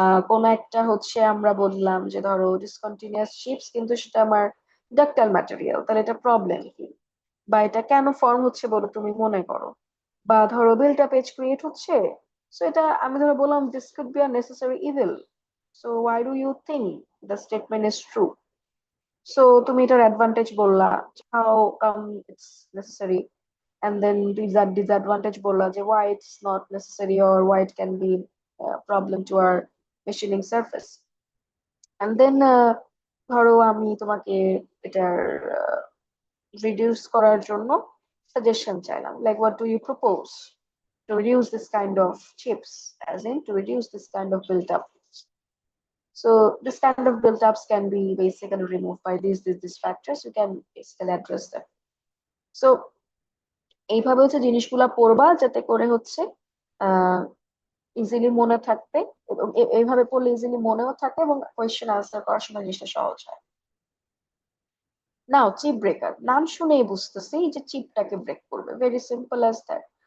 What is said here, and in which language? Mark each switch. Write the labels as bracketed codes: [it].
[bn] কোন একটা হচ্ছে আমরা বললাম যে ধরো ডিসকন্টিনিউয়াস চিপস, কিন্তু সেটা আমার ডাক্টাইল ম্যাটেরিয়াল, তাহলে এটা প্রবলেম কি, বা এটা কেন ফর্ম হচ্ছে বলে তুমি মনে করো, বা ধরো বিল্টা পেজ ক্রিয়েট হচ্ছে, সো এটা আমি ধরো বললাম [en] This could be a necessary evil, so why do you think the statement is true. [bn] So তুমি এটার অ্যাডভান্টেজ বললা, [en] how come it's necessary, and then disadvantage [bn] বললা যে [en] why it's not necessary or why it can be a problem to our machining surface. And then [bn] ধরো আমি তোমাকে এটার reduce করার জন্য সাজেশন চাইলাম, [en] like what do you propose to reduce this kind of chips, as in to reduce this kind of built up. So this kind of build-ups can be basically removed by these factors. You can basically address them. [bn] So এইভাবে হচ্ছে জিনিসগুলা পড়বা যাতে করে হচ্ছে আহ easily মনে থাকবে, এবং এইভাবে পড়লে ইজিলি মনেও থাকে এবং কোয়েশ্চেন আনসার করার সময় জিনিসটা সহজ হয়। নাও চিপ ব্রেকার নাম শুনেই বুঝতেছি যে চিপটাকে ব্রেক করবে, [en] Very simple as that.